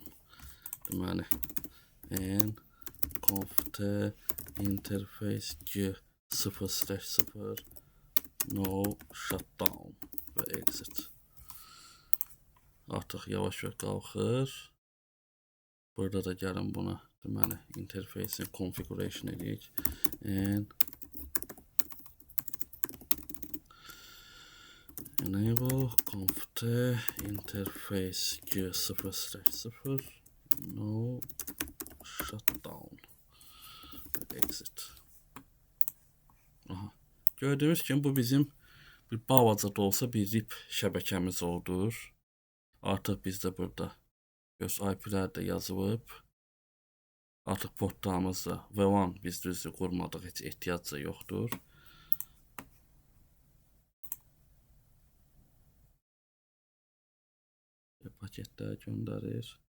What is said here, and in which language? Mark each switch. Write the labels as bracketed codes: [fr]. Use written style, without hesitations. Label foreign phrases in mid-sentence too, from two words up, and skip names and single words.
[az] Deməli [en] n conft interface g0/0 no shutdown [az] və exit. Artıq yavaş-yavaş qalxır. Burada da gəlin buna deməli [en] interface configuration [az] edək. [en] Enable conft interface g0/0 no shutdown exit. [az] Aha. [tr] Gördüğünüz gibi [az] bu bizim bir balaca da olsa bir RIP şəbəkəmiz oldur. Artıq bizdə burada göz IP'lər də yazılıb. Artıq portlarımızda V1 biz düzdür qurmadıq, heç ehtiyac da yoxdur. Paketlər göndərir.